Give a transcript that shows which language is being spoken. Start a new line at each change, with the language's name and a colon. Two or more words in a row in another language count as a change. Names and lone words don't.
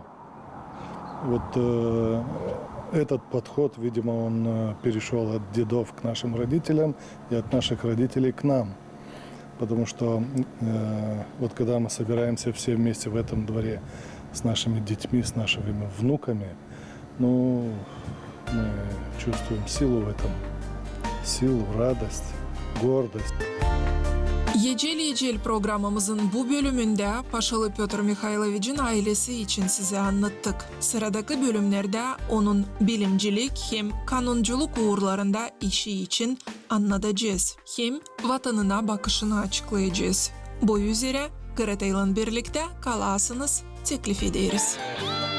Russian: Вот этот подход, видимо, он перешел от дедов к нашим родителям и от наших родителей к нам. Потому что вот когда мы собираемся все вместе в этом дворе с нашими детьми, с нашими внуками, мы чувствуем силу в этом, силу, радость, гордость.
Gagauz: Yecel programımızın bu bölümünde Paşalı Pyotr Mikhailovich'in ailesi için size anlattık. Sıradaki bölümlerde onun bilimcilik hem kanunculuk uğurlarında işi için anlatacağız. Hem vatanına bakışını açıklayacağız. Bu üzere Kıratay'la birlikte kalasınız teklif ederiz.